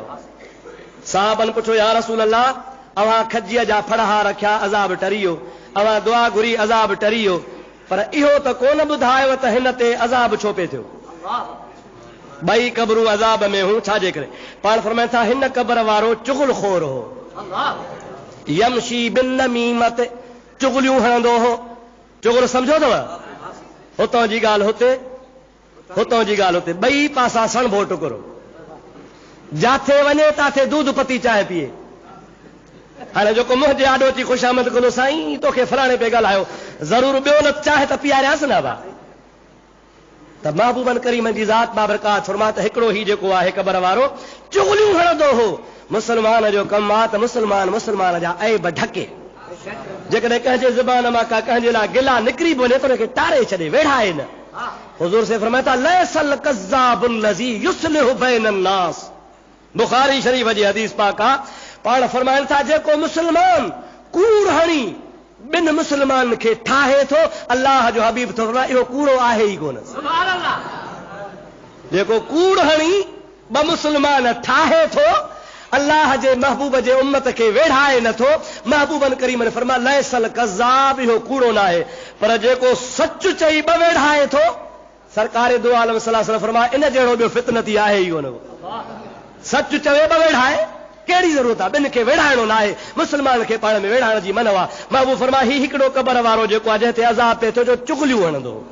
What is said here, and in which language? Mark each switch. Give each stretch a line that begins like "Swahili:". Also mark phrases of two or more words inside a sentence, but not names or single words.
Sindhi: साहबनि पुछो या
Arabic: رسول الله
Sindhi: अव्हां खजीअ जा फड़हा रखिया अज़ाब टरी वियो अव्हां दुआ घुरी अज़ाब टरी वियो पर इहो त कोन ॿुधायो त हिन ते अज़ाब छो पिए थियो। ॿई क़बरूं अज़ाब में हूं छाजे करे पाण फरमाइनि था हिन क़ब्र वारो चुगल खोर हो
Arabic: يمشي بالنميمة
Sindhi: चुगलियूं हणंदो हो। चुगल सम्झो अथव हुतां जी ॻाल्हि हुते हुतां जी ॻाल्हि हुते ॿई पासा सणभो टुकरो जाथे वञे ताथे दूध पती चांहि पीए। हाणे जेको मुंहिंजे आॾो अची ख़ुशामद कंदो साईं तोखे फलाणे पे ॻाल्हायो ज़रूर ॿियो न चांहि त पीआरियासि न बा त महबूबन करीम जी ज़ात बाबरकात फरमा त हिकिड़ो ही जेको आहे क़बर वारो चुगलियूं हणंदो हो। मुस्लमान जो कमु आहे त मुस्लमान जा ऐब ढके। जेकॾहिं कंहिंजे ज़ुबान मां का कंहिंजे लाइ गिला निकिरी बि वञे त हुनखे टारे छॾे, वेढ़ाए न।
Urdu: حضور سے فرمایا تھا
Arabic: ليس الكذاب الذي يصلح بين الناس.
Sindhi: बुखारी शरीफ जी हदीस पाक आहे। पाण फरमाइनि था जेको मुस्लमान कूड़ हणी ॿिनि मुस्लमान खे ठाहे थो, अल्लाह जो हबीब थो फरमाए इहो कूड़ो आहे ई कोन।
Arabic: سبحان الله.
Sindhi: जेको कूड़ हणी ॿ मुस्लमान ठाहे थो, अल्लाह जे महबूब जे उम्मत खे वेढ़ाए नथो। महबूबन करीम ने फरमाया
Arabic: ليس الكذاب,
Sindhi: इहो कूड़ो न आहे। पर जेको सच चई ॿ वेढ़ाए थो, सरकार दो आलम
Arabic: صلى الله عليه وسلم
Sindhi: फरमाया इन जहिड़ो ॿियो फितनती आहे ई कोन। सच चवे ॿ वेढ़ाए, कहिड़ी ज़रूरत आहे? ॿिनि खे वेढ़ाइणो न आहे। मुस्लमान खे पाण में वेढ़ाइण जी मन आहे। महबूब फरमाया ही हिकिड़ो क़बर वारो जेको आहे जंहिं ते अज़ाब पिए थो, जो चुगलियूं हणंदो।